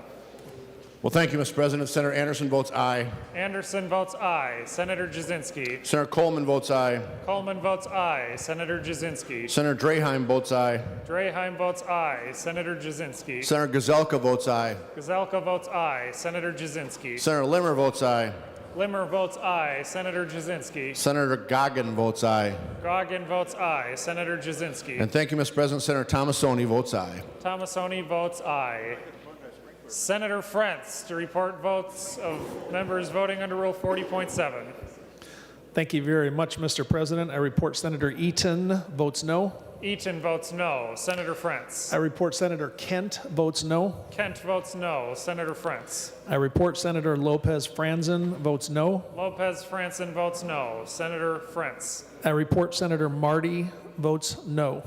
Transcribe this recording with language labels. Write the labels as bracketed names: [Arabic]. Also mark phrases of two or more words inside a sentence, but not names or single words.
[English] Well, thank you, Mr. President. Senator Anderson votes aye. Anderson votes aye. Senator Jasinski. Senator Coleman votes aye. Coleman votes aye. Senator Jasinski. Senator Draheim votes aye. Draheim votes aye. Senator Jasinski. Senator Gazelka votes aye. Gazelka votes aye. Senator Jasinski. Senator Limmer votes aye. Limmer votes aye. Senator Jasinski. Senator Goggin votes aye. Goggin votes aye. Senator Jasinski. And thank you, Mr. President. Senator Tomasoni votes aye. Tomasoni votes aye. Senator Frentz to report votes of members voting under Rule 40.7. Thank you very much, Mr. President. I report Senator Eaton votes no. Eaton votes no. Senator Frentz. I report Senator Kent votes no. Kent votes no. Senator Frentz. I report Senator Lopez Franzen votes no. Lopez Franzen votes no. Senator Frentz. I report Senator Marty votes no.